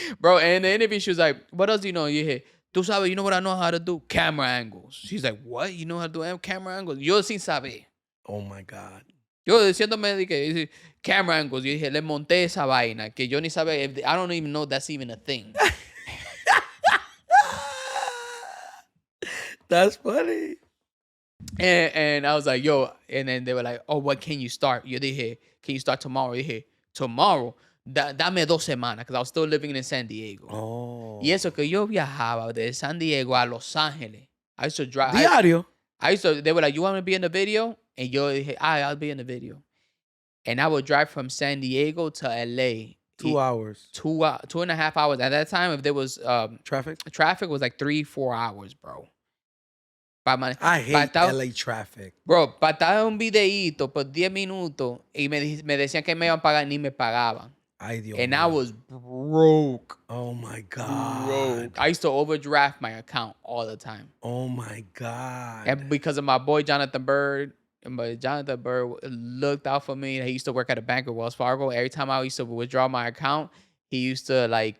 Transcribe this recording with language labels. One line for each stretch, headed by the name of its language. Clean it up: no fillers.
English: Bro, and in the interview, she was like, what else do you know? You hear,
Spanish: tú sabes,
English: you know what I know how to do? Camera angles. She's like, what? You know how to do camera angles?
Spanish: Yo sin saber.
English: Oh, my God.
Spanish: Yo diciéndome que
English: camera angles.
Spanish: Yo dije, le monté esa vaina que yo ni sabe.
English: I don't even know that's even a thing. That's funny. And I was like, yo. And then they were like, oh, what can you start?
Spanish: Yo dije,
English: can you start tomorrow?
Spanish: Yo dije,
English: tomorrow.
Spanish: Dame 2 semanas,
English: because I was still living in San Diego. Oh.
Spanish: Y eso que yo viajaba de San Diego a Los Ángeles.
English: I used to drive.
Spanish: Diario.
English: They were like, you want to be in the video? And
Spanish: yo dije,
English: I'll be in the video. And I would drive from San Diego to LA. 2 hours. 2.5 hours. At that time, if there was traffic was like 3-4 hours, bro. I hate LA traffic.
Spanish: Bro, para un videíto por 10 minutos y me decían que me iban a pagar, ni me pagaban. Ay, Dios
English: and
Spanish: mío.
English: I was broke. Oh, my God. Broke. I used to overdraft my account all the time. Oh, my God. And because of my boy, Jonathan Bird. But Jonathan Bird looked out for me. He used to work at a bank at Wells Fargo. Every time I used to withdraw my account, he used to like